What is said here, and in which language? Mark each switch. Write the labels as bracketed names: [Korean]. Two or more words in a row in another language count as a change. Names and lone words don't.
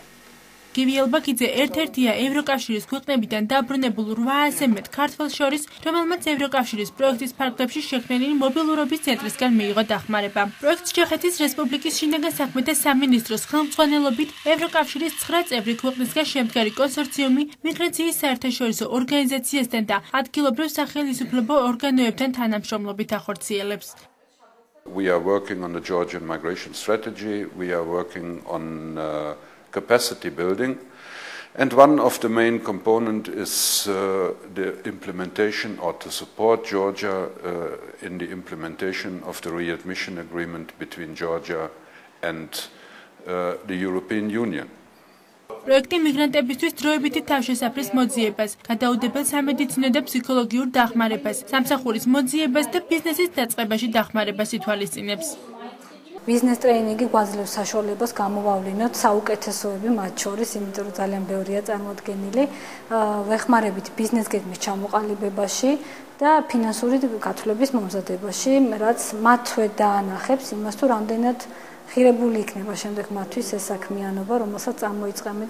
[Georgian] გივი ალბაკიძე ერთ-ერთია ევროკავშირის ქვეყნებიდან დაბრუნებულ 800-ზე მეტ ქართველს შორის, რომელმაც ევროკავშირის პროექტის ფარგლებში შექმნილი მობილურობის ცენტრისგან მიიღო დახმარება. პროექტს ჩეხეთის რესპუბლიკის შინაგან საქმეთა სამინისტროს ხელმძღვანელობით ევროკავშირის 9 წევრი ქვეყნისგან შემდგარი კონსორციუმი მიგრაციის საერთაშორისო ორგანიზაციასთან და ადგილობრივ სახელისუფლებო ორგანოებთან თანამშრომლობით ახორციელებს. [English] We are working on the Georgian migration strategy. We are working on capacity building, and one of the main component is the implementation or to support Georgia in the implementation of the readmission agreement between Georgia and the European Union. [Georgian] პროექტი მიგრანტებისთვის დროებითი თავშესაფრის მოძიებას, გადაუდებელ სამედიცინო და ფსიქოლოგიურ დახმარებას, სამსახურის მოძიებას და ბიზნესის დაწყებაში დახმარებას ითვალისწინებს. ბიზნეს ტრეინინგი გვაძლევს საშუალებას გამოვავლინოთ საუკეთესოები მათ შორის, იმიტომ რომ ძალიან ბევრია წარმოდგენილი, ვეხმარებით ბიზნეს გეგმის ჩამოყალიბებაში და ფინანსური გათვლების მომზადებაში, რაც მათვე დაანახებს იმას, თუ რამდენად ღირებული იქნება შემდეგ მათთვის ეს საქმიანობა, რომელსაც წამოიწყებენ.